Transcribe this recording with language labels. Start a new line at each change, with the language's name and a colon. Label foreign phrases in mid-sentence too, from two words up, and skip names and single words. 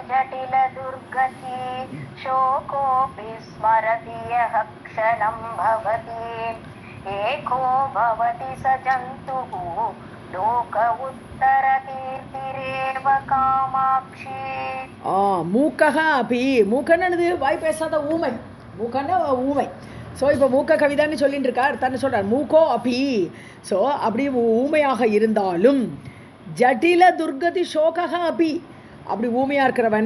Sanskrit: जटिल दुर्गति शोकोऽपि स्मरति यः क्षणं भवति एको भवति स जन्तुः लोक उत्तर कीर्तिरेव कामाक्षी. मूकक अपि
Tamil: மூக்கன்னு வாய் பேசாத ஊமை மூக்கன்னா ஊமை. ஸோ இப்போ மூக்க கவிதான்னு சொல்லிட்டு இருக்கார் தன்னை சொல்கிறார்
Sanskrit: मूको अपि.
Tamil: ஸோ அப்படி ஊமையாக இருந்தாலும்
Sanskrit: जटिल दुर्गति शोका अपि
Tamil: அப்படி ஊமையாக இருக்கிறவன்.